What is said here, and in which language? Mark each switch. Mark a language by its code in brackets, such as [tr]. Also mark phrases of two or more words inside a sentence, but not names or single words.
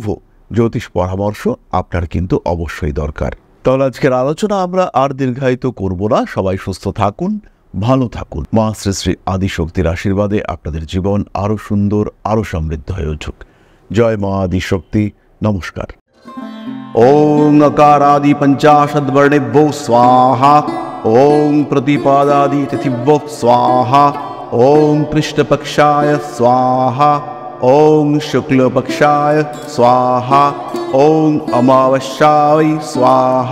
[bn] জ্যোতিষ পরামর্শ আপনার কিন্তু অবশ্যই দরকার। তাহলে আজকের আলোচনা আমরা আর দীর্ঘায়িত করব না। সবাই সুস্থ থাকুন, ভালো থাকুন। মা শ্রী শ্রী আদিশক্তির আশীর্বাদে আপনাদের জীবন আরো সুন্দর, আরো সমৃদ্ধ হয়ে উঠুক। জয় মা আদিশক্তি। নমস্কার। [sa] ওং अकारादि पंचाशद्वर्णेभ्यो स्वाहा। ओं प्रतिपादादि तिथिभ्यो स्वाहा। ओं कृष्णपक्षाय स्वाहा। ओं शुक्लपक्षाय स्वाहा। ओं अमावस्याय स्वाहा।